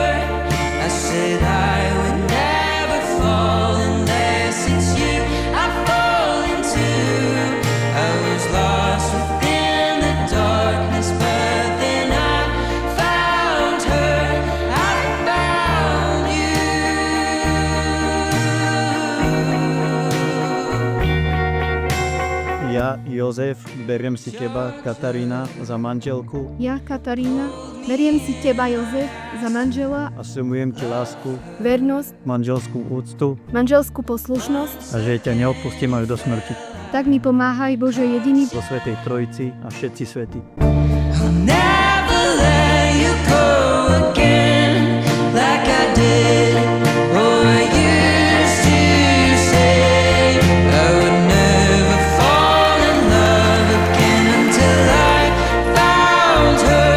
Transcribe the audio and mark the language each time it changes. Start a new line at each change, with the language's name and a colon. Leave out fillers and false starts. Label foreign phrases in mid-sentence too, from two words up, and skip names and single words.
English: I said I would never fall unless it's you I fall into. I was lost within the darkness, but then I found her. I found you.
Slovak: Ja, Jozef, beriem si teba, Katarína, za manželku Ja, Katarína, beriem si teba, Jozef, za manžela, a sľubujem ti lásku, vernosť, manželskú úctu manželskú poslušnosť. a že ťa neodpustím až do smrti. Tak mi pomáhaj, Bože jediný. Vo Svätej Trojici a všetci svätí.
English: I'll never let you go again like I did or I used to say. I would never fall in love again until I found her.